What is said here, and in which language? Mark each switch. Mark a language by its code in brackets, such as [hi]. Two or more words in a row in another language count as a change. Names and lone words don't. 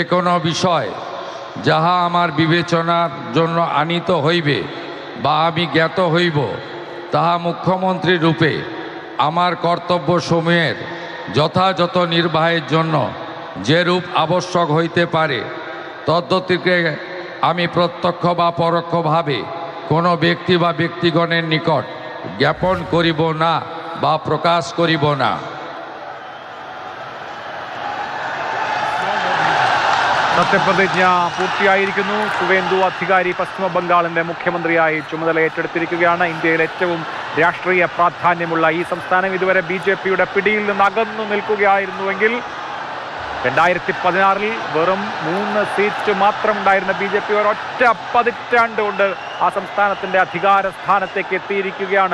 [bn] কোনো বিষয় যাহা আমার বিবেচনার জন্য আনিত হইবে বা আমি জ্ঞাত হইব তাহা মুখ্যমন্ত্রী রূপে আমার কর্তব্যসমূহের যথাযথ নির্বাহের জন্য যেরূপ আবশ্যক হইতে পারে তদ্গতিকে আমি প্রত্যক্ষ বা পরোক্ষভাবে কোনো ব্যক্তি বা ব্যক্তিগণের নিকট জ্ঞাপন করিব না বা প্রকাশ করিব না। [ml] സത്യപ്രതിജ്ഞ പൂർത്തിയായിരിക്കുന്നു. സുവേന്ദു അധികാരി പശ്ചിമ ബംഗാളിന്റെ മുഖ്യമന്ത്രിയായി ചുമതല ഏറ്റെടുത്തിരിക്കുകയാണ്. ഇന്ത്യയിൽ ഏറ്റവും രാഷ്ട്രീയ പ്രാധാന്യമുള്ള ഈ സംസ്ഥാനം ഇതുവരെ BJPയുടെ പിടിയിൽ നിന്ന് അകന്നു നിൽക്കുകയായിരുന്നുവെങ്കിൽ 2016 വെറും 3 സീറ്റ് മാത്രം ഉണ്ടായിരുന്ന BJP ഒരൊറ്റ പതിറ്റാണ്ട് കൊണ്ട് ആ സംസ്ഥാനത്തിന്റെ അധികാര സ്ഥാനത്തേക്ക് എത്തിയിരിക്കുകയാണ്.